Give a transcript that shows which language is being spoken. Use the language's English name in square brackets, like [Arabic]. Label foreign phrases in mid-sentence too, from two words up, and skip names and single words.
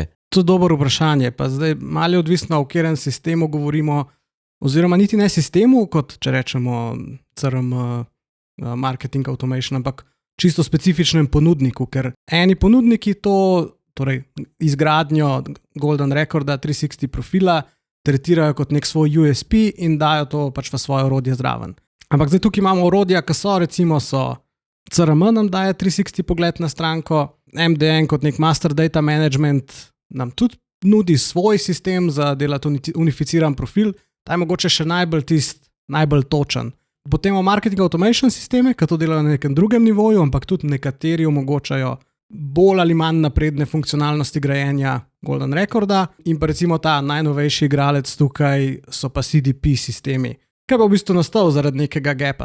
[Slovenian] To je dobro vprašanje, pa zdaj malo je odvisno, o katerem sistemu govorimo, oziroma niti ne sistemu, kot če rečemo CRM, [English] marketing automation, [Slovenian] ampak čisto specifičnem ponudniku, ker eni ponudniki to, torej izgradnjo [English] golden recorda [Slovenian] 360 profila, tretirajo kot nek svoj USP in dajo to pač v svoje orodje zraven. Ampak zdaj tukaj imamo orodja, ki so, recimo CRM nam daje 360 pogled na stranko, MDN kot nek [English] master data management [Slovenian] nam tudi nudi svoj sistem za delati unificiran profil, ta je mogoče še najbolj točen. Potem imamo [English] marketing automation [Slovenian] sisteme, ki to delajo na nekem drugem nivoju, ampak tudi nekateri omogočajo bolj ali manj napredne funkcionalnosti grajenja [English] golden recorda [Slovenian] in pa recimo ta najnovejši igralec tukaj so pa CDP sistemi, ki pa v bistvu nastal zaradi nekega gapa.